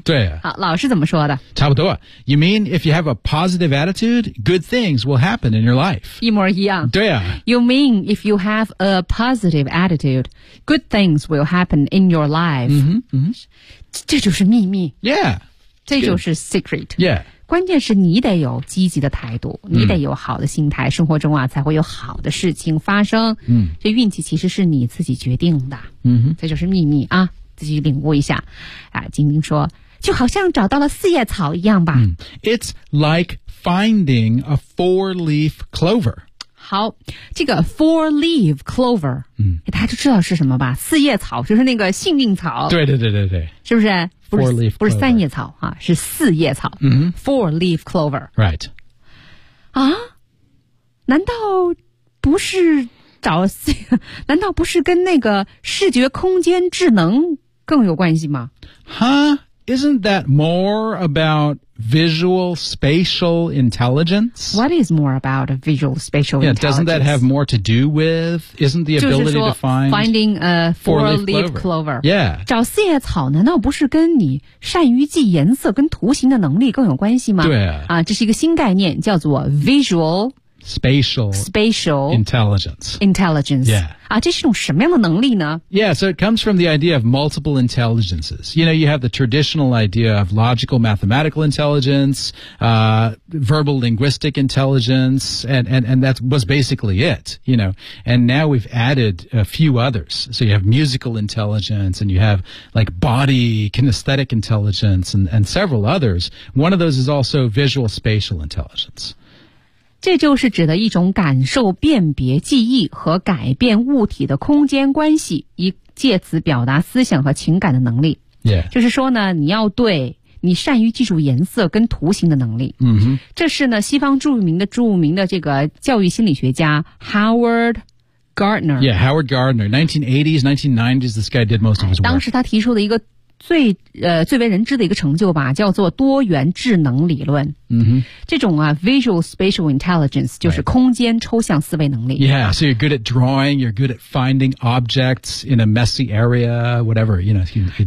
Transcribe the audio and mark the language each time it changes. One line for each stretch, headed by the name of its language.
Chinese: 对啊。好老师怎么说的差不多。
English: You mean, if you have a positive attitude, good things will happen in your life.
Chinese: 一模一样。对啊。
English: You mean, if you have a positive attitude,Good things will happen in your life.
Chinese: 这就是秘密。
English: Yeah.
Chinese: 这就是
English: secret. Yeah.
Chinese: 关键是你得有积极的态度、你得有好的心态生活中啊才会有好的事情发生。这运气其实是你自己决定的。这就是秘密啊自己领悟一下。啊晶晶说就好像找到了四叶草一样吧。
English: It's like finding a four-leaf clover.
Chinese: 好这个
English: four-leaf clover,、
Chinese: 大家就知道是什么吧四叶草就是那个幸运草。对。是不是
English: four-leaf clover.
Chinese: 不是三叶草、是四叶草。
English: four-leaf clover. Right.
Chinese: 啊难道不是找四难道不是跟那个视觉空间智能更有关系吗
English: Huh? Isn't that more about... Visual spatial intelligence? What is more about a visual spatial intelligence? Doesn't that have more to do with, isn't the ability to find... Finding a four-leaf clover. Yeah.
Chinese: 找四叶草难道不是跟你善于记颜色跟图形的能力更有关系吗？对啊。这是一个新概念叫做
English: visual... Spatial intelligence. Yeah.
Chinese: 啊这是一种什么样的能力呢
English: Yeah, so it comes from the idea of multiple intelligences. You know, you have the traditional idea of logical mathematical intelligence, verbal linguistic intelligence, and that was basically it, you know. And now we've added a few others. So you have musical intelligence, and you have like body kinesthetic intelligence, and several others. One of those is also visual spatial intelligence.
Chinese: 这就是指的一种感受、辨别、记忆和改变物体的空间关系，以借此表达思想和情感的能力。
English: Yeah.
Chinese: 就是说呢，你要对你善于记住颜色跟图形的能力。嗯哼。这是呢，西方著名的这个教育心理学家 Howard Gardner.
English: Yeah, Howard Gardner. 1980s, 1990s, this guy did most of his work.
Chinese: 当时他提出的一个最为人知的一个成就吧，叫做多元智能理论。 Mm-hmm. 这种啊 ，
English: visual spatial intelligence
Chinese: 就是空间抽象思维能力。
English: Yeah, so you're good at drawing, you're good at finding objects in a messy area, whatever. You know,